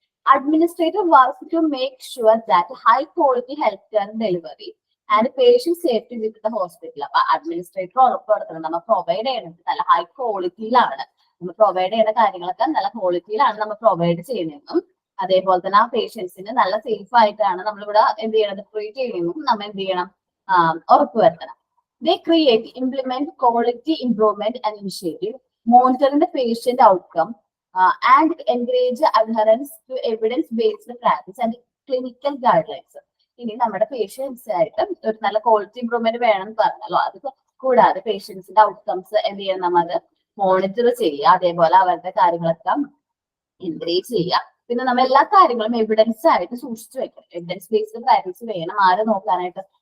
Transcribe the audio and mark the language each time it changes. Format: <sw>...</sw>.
<en>Administrator work to make sure that high quality health care delivery and patient safety with the hospital.</en> <ml>അപ്പൊ administrator ഉറപ്പുവരുത്തണം നമ്മൾ provide ചെയ്യുന്നത് നല്ല high ക്വാളിറ്റിയിലാണ്. നമ്മൾ provide ചെയ്യുന്ന കാര്യങ്ങളൊക്കെ നല്ല ക്വാളിറ്റിയിലാണ് നമ്മൾ പ്രൊവൈഡ് ചെയ്യുന്നതെന്നും അതേപോലെ തന്നെ ആ പേഷ്യൻസിന് നല്ല സേഫ് ആയിട്ടാണ് നമ്മളിവിടെ എന്ത് ചെയ്യണത്? ട്രീറ്റ് ചെയ്യുന്നതെന്നും നമ്മൾ എന്ത് ചെയ്യണം? ഉറപ്പുവരുത്തണം.</ml> <en>They create, implement quality improvement and initiative, monitoring the patient outcome, and encourage adherence to evidence-based practice and clinical guidelines.</en> <ml>ഇനി നമ്മുടെ പേഷ്യൻസ് ആയിട്ട് ഒരു നല്ല ക്വാളിറ്റി ഇംപ്രൂവ്മെന്റ് വേണം പറഞ്ഞല്ലോ. അത് കൂടാതെ പേഷ്യൻസിന്റെ ഔട്ട്കംസ് എന്ത് ചെയ്യണം? നമ്മൾ മോണിറ്റർ ചെയ്യുക, അതേപോലെ അവരുടെ കാര്യങ്ങളൊക്കെ എൻകറേജ് ചെയ്യുക. പിന്നെ നമ്മൾ എല്ലാ കാര്യങ്ങളും എവിഡൻസ് ആയിട്ട് സൂക്ഷിച്ചു വെക്കണം. എവിഡൻസ് ബേസ്ഡ് പ്രാക്ടീസ് വേണം ആര് നോക്കാനായിട്ട്?</ml>